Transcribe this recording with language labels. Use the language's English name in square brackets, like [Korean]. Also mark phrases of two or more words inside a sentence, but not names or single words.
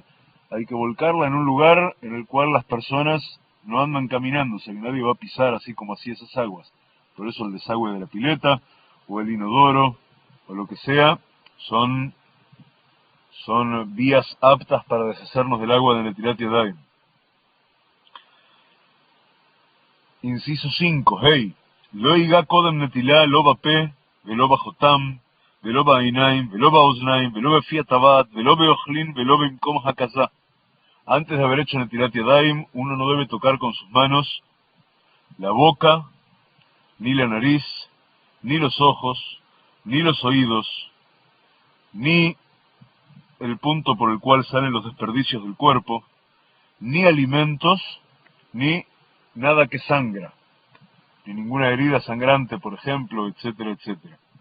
[Spanish] Hay que volcarla en un lugar en el cual las personas no andan caminando, o sea que nadie va a pisar así como así esas aguas. Por eso el desagüe de la pileta, o el inodoro, o lo que sea, son vías aptas para deshacernos del agua de [Hebrew] נטילת ידיים. [Spanish] Inciso 5, hey, [Hebrew] לא יגע קודם נטילה לא בפה, ולא בחוטם, ולא בעיניים, ולא באזניים, ולא בפי הטבעת, ולא באוכלין, ולא במקום הקזה. [Spanish] Antes de haber hecho [Hebrew] נטילת ידיים, [Spanish] uno no debe tocar con sus manos la boca, ni la nariz, ni los ojos, ni los oídos, ni el punto por el cual salen los desperdicios del cuerpo, ni alimentos, ni nada que sangra, ni ninguna herida sangrante, por ejemplo, etcétera, etcétera.